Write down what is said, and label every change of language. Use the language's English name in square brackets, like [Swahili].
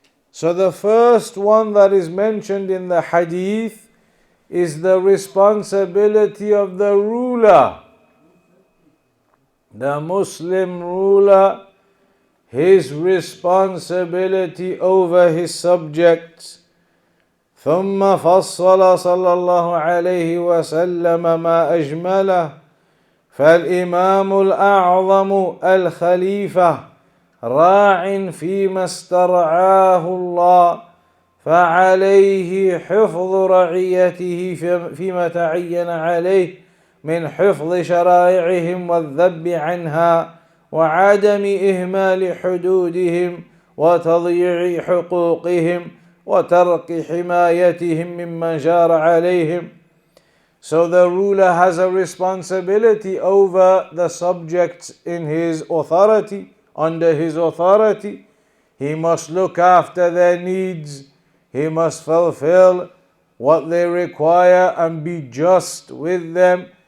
[English] So the first one that is mentioned in the hadith is the responsibility of the ruler, the Muslim ruler, his responsibility over his subjects. [Arabic] ثم فصل صلى الله عليه وسلم ما أجمله فالإمام الأعظم الخليفة راع فيما استرعاه الله فعليه حفظ رعيته فيما تعين عليه من حفظ شرائعهم والذب عنها وعدم إهمال حدودهم وتضييع حقوقهم وترك حمايتهم ممن جار عليهم. [English] So the ruler has a responsibility over the subjects in his authority, under his authority. He must look after their needs. He must fulfill what they require and be just with them.